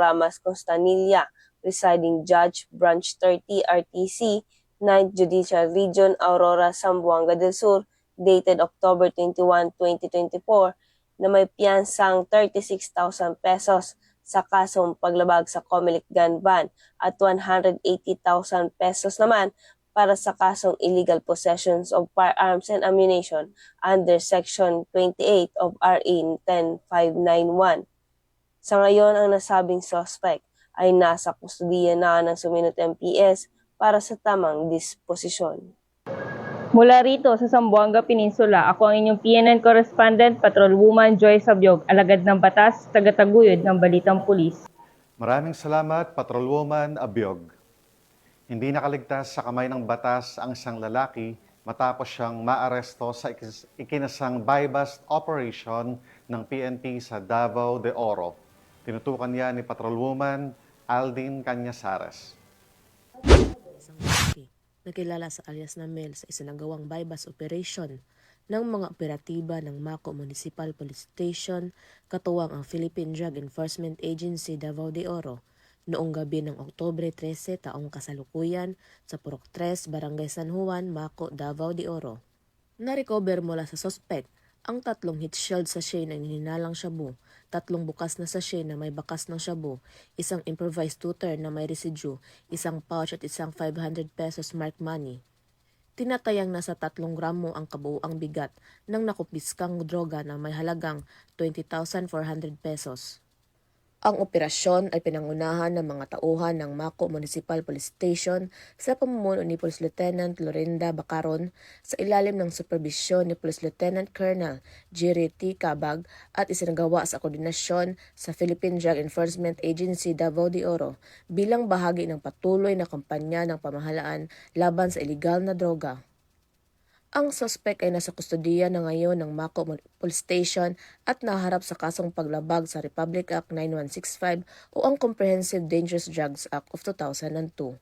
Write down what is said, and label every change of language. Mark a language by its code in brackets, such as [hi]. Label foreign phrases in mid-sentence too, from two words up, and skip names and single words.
[tl] Ramas Constanilla, [en] presiding judge, [tl] Branch 30 RTC, 9th Judicial Region, Aurora, Zamboanga del Sur, dated October 21, 2024, na may piyansang 36,000 pesos sa kasong paglabag sa Comelec [en] gun ban [tl] at 180,000 pesos naman para sa kasong [en] illegal possessions of firearms and ammunition under Section 28 of RA 10591. [tl] Sa ngayon, ang nasabing suspect ay nasa kustudiya na ng suminot MPS para sa tamang disposisyon. Mula rito sa Zamboanga Peninsula, ako ang inyong PNN correspondent, Patrolwoman Joy Sabyog, alagad ng batas, tagataguyod ng Balitang Pulis. Maraming salamat, Patrolwoman Abyog. Hindi nakaligtas sa kamay ng batas ang isang lalaki matapos siyang maaresto sa ikinasang [en] buy-bust operation [tl] ng PNP sa Davao de Oro. Tinutukan niya ni Patrolwoman Aldin Cañazares. Isang lalaki na kilala sa alias na Mel sa isinagawang [en] buy-bust operation [tl] ng mga operatiba ng Mako Municipal Police Station katuwang ang Philippine Drug Enforcement Agency Davao de Oro noong gabi ng Oktubre 13 taong kasalukuyan sa Purok 3, Barangay San Juan, Mako, Davao de Oro. Na-recover mula sa suspect ang 3 [en] heat shield [tl] sachet na hininalang shabu, 3 bukas na sachet na may bakas ng shabu, isang [en] improvised tutor [tl] na may residue, isang pouch at isang 500 pesos [en] marked money. [tl] Tinatayang nasa 3 gramo ang kabuuang bigat ng nakupiskang droga na may halagang 20,400 pesos. Ang operasyon ay pinangunahan ng mga tauhan ng Mako Municipal Police Station sa pamumuno ni Police Lieutenant Lorinda Bacaron sa ilalim ng superbisyon ni Police Lieutenant Colonel Jerry T. Cabag at isinagawa sa koordinasyon sa Philippine Drug Enforcement Agency Davao de Oro bilang bahagi ng patuloy na kampanya ng pamahalaan laban sa iligal na droga. Ang suspect ay nasa kustudiya na ngayon ng Mako Police Station at naharap sa kasong paglabag sa Republic Act 9165 o ang Comprehensive Dangerous Drugs Act of 2002.